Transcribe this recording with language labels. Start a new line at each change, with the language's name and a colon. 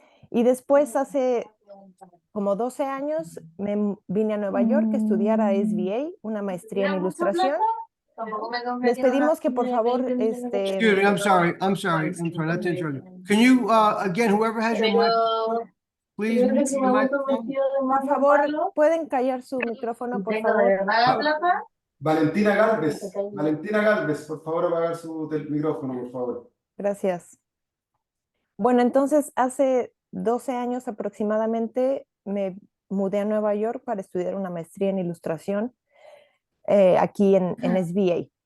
Spanish: Y después hace como 12 años me vine a Nueva York a estudiar a SVA, una maestría en ilustración. Les pedimos que por favor,
English: Excuse me, I'm sorry, not to interrupt you. Can you, again, whoever has your microphone, please mute your microphone?
Spanish: por favor, pueden callar su micrófono, por favor. Valentina Galvez, por favor, apagar su micrófono, por favor. Gracias. Bueno, entonces hace 12 años aproximadamente me mudé a Nueva York para estudiar una maestría en ilustración aquí en SVA.